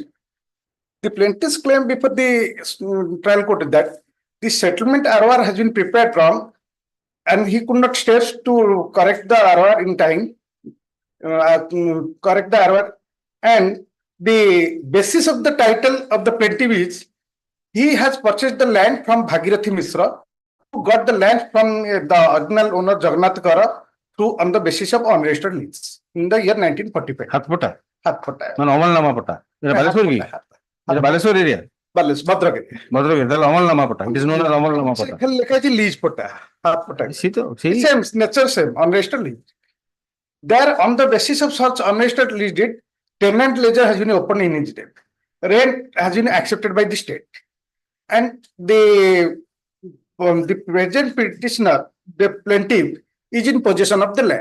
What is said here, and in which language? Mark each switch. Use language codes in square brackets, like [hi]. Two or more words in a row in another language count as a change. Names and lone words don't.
[en] The plaintiff's claim before the trial court is that the settlement ROR has been prepared wrong and he could not stay to correct the ROR in time, and the basis of the title of the plaintiff is he has purchased the land from Bhagirathi Mishra, who got the land from the original owner Jagannath Kara through on the basis of unregistered lease in the year 1945. Hatpota. No, [or] ଅମଲ ନାମା ପଟା। ଏଟା ବାଲେଶ୍ୱର କି? ଏଟା ବାଲେଶ୍ୱର ଏରିଆ? ଭଦ୍ରକ ତାହେଲେ ଅମଲ ନାମା ପଟା। [en] It is known as [or] ଅମଲ ନାମା ପଟା। ଖାଲି ଲେଖା ଅଛି ଲିଜ୍ ପଟା। ହାତ ପଟା। [en] Same nature same unregistered lease. There on the basis of such unregistered lease deed, tenant ledger has been opened in his name. Rent has been accepted by the state. And the present petitioner, the plaintiff, is in possession of the land.